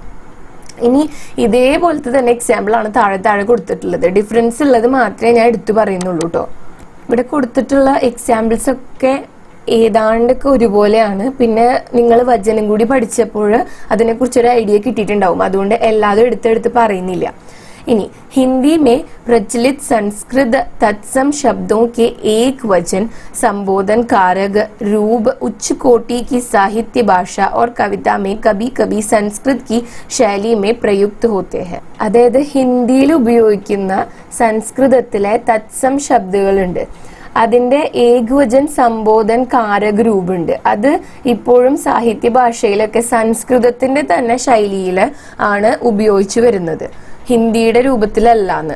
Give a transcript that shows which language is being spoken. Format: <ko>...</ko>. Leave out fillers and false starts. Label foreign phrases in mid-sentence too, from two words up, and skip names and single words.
<ml>ഇനി ഇതേപോലത്തെ തന്നെ എക്സാമ്പിൾ ആണ് താഴെ കൊടുത്തിട്ടുള്ളത്. ഡിഫറൻസ് ഉള്ളത് മാത്രമേ ഞാൻ എടുത്തു പറയുന്നുള്ളൂ കേട്ടോ. ഇവിടെ കൊടുത്തിട്ടുള്ള എക്സാമ്പിൾസ് ഒക്കെ ഏതാണ്ടൊക്കെ ഒരുപോലെയാണ്. പിന്നെ നിങ്ങൾ വചനം കൂടി പഠിച്ചപ്പോൾ അതിനെക്കുറിച്ചൊരു ഐഡിയ കിട്ടിയിട്ടുണ്ടാവും, അതുകൊണ്ട് എല്ലാതും എടുത്തെടുത്ത് പറയുന്നില്ല.</ml> <hi>इनी हिंदी में प्रचलित संस्कृत तत्सम शब्दों के एक वचन संबोधन कारक रूप उच्च कोटि की साहित्य भाषा और कविता में कभी कभी संस्कृत की शैली में प्रयुक्त होते हैं.</hi> <ml>അതായത് ഹിന്ദിയിൽ ഉപയോഗിക്കുന്ന സംസ്കൃതത്തിലെ തത്സം ശബ്ദങ്ങളുണ്ട്, അതിന്റെ</ml> <hi>एकवचन संबोधन</hi> <ml>കാരക രൂപമുണ്ട്. അത് ഇപ്പോഴും സാഹിത്യ ഭാഷയിലൊക്കെ സംസ്കൃതത്തിന്റെ തന്നെ ശൈലിയിൽ ആണ് ഉപയോഗിച്ചു വരുന്നത്, ഹിന്ദിയുടെ രൂപത്തിലല്ലാന്ന്.</ml>